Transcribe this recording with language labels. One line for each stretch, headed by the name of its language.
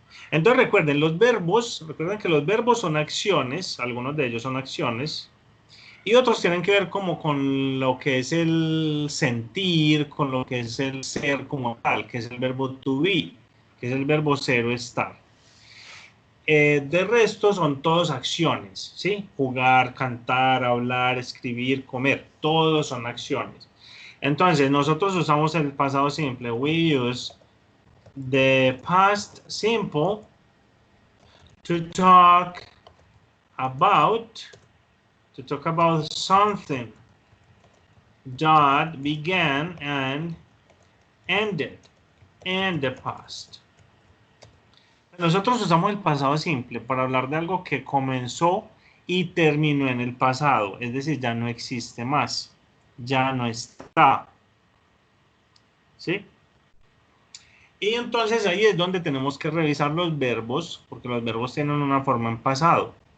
Spanish: Entonces recuerden que los verbos son acciones, algunos de ellos son acciones, y otros tienen que ver como con lo que es el sentir, con lo que es el ser como tal, que es el verbo to be, que es el verbo ser o estar. De resto son todos acciones, ¿sí? Jugar, cantar, hablar, escribir, comer, todos son acciones. Entonces, nosotros usamos el pasado simple.
English: We use the past simple to talk about something that began and ended in the past.
Spanish: Nosotros usamos el pasado simple para hablar de algo que comenzó y terminó en el pasado, es decir, ya no existe más, ya no está. ¿Sí? Y entonces ahí es donde tenemos que revisar los verbos, porque los verbos tienen una forma en pasado.